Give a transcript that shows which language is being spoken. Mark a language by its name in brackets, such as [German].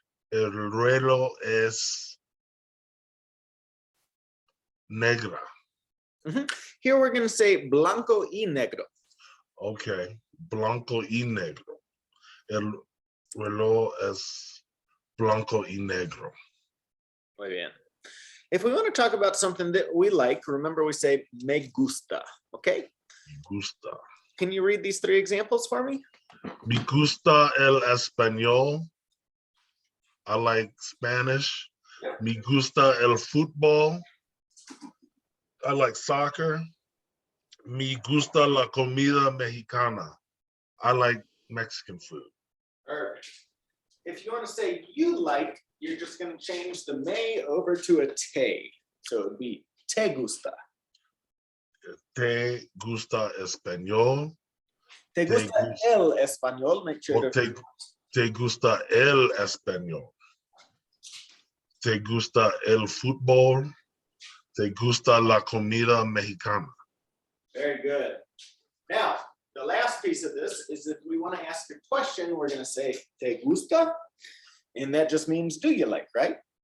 [Spanish] El reloj es negra. [English] Here we're going to say [Spanish] blanco y negro. Okay. Blanco y negro. El reloj es blanco y negro. Muy bien. [English] If we want to talk about something that we like, remember we say [Spanish] me gusta, [English] okay? [Spanish] Me gusta. [English] Can you read these 3 examples for me? [Spanish] Me gusta el español. [English] I like Spanish. [Spanish] Me gusta el fútbol. [English] I like soccer. [Spanish] Me gusta la comida mexicana. [English] I like Mexican food. Perfect. If you want to say you like, you're just going to change the me over to a te. So it would be [Spanish] te gusta. Te gusta español. Te gusta el español. [English] Make sure to... [Spanish] Te gusta el español. Te gusta el fútbol. Te gusta la comida mexicana. [English] Very good. Now, the last piece of this is if we want to ask a question, we're going to say [Spanish] te gusta. [English] And that just means do you like, right?